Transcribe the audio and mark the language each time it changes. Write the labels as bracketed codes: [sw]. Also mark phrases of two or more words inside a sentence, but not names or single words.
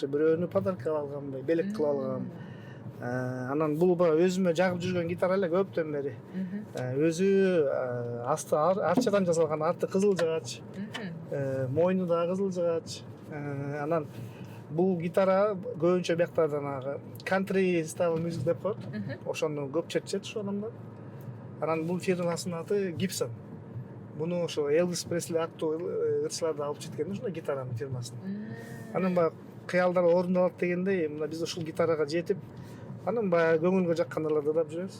[ky] Бирөөнү подаркага алгам, белек кылып алгам. Анан бул баягы өзүмө жагып жүргөн гитара эле көптөн бери. Өзү асты арчадан жасалган, арты кызыл жыгач, мойну да кызыл жыгач. Анан бул гитара көбүнчө биякта жанагы [en] country style music [ky] деп коет. Ошону көп чечет ошол адамдар. Анан бул фирмасынын аты Gibson. Буну ошо Элвис Пресли аттуу ырчыларды алып четкен ошол гитаранын фирмасын. Анан баягы кыялдар орундалат дегендей, мына биз ушул гитарага жетип, анан баягы көңүлгө жаккан ырларды ырдап жүрөбүз.